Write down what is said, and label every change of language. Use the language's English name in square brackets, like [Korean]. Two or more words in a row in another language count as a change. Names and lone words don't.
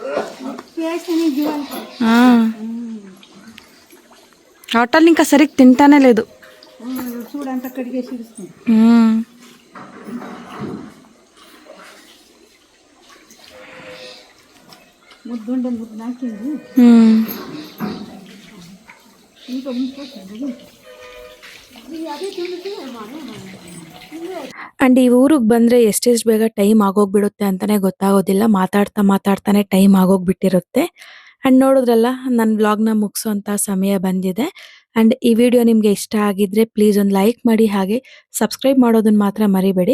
[Telugu] హోటల్ ఇంకా సరిగ్గా తింటానే లేదు. చూడంతా కడిగేసి ముద్దుండే ముద్దు నాకింది. ఇంకా [Kannada] ಅಂಡ್ ಈ ಊರಿಗೆ ಬಂದ್ರೆ ಎಷ್ಟೆಷ್ಟು ಬೇಗ ಟೈಮ್ ಆಗೋಗ್ಬಿಡುತ್ತೆ ಅಂತಾನೆ ಗೊತ್ತಾಗೋದಿಲ್ಲ. ಮಾತಾಡ್ತಾನೆ ಟೈಮ್ ಆಗೋಗ್ಬಿಟ್ಟಿರುತ್ತೆ. ಅಂಡ್ ನೋಡಿದ್ರಲ್ಲ, ನನ್ನ ವ್ಲಾಗ್ನ ಮುಗಿಸೋಂಥ ಸಮಯ ಬಂದಿದೆ. ಅಂಡ್ ಈ ವಿಡಿಯೋ ನಿಮಗೆ ಇಷ್ಟ ಆಗಿದ್ರೆ ಪ್ಲೀಸ್ ಒಂದು ಲೈಕ್ ಮಾಡಿ, ಹಾಗೆ ಸಬ್ಸ್ಕ್ರೈಬ್ ಮಾಡೋದನ್ನ ಮಾತ್ರ ಮರಿಬೇಡಿ.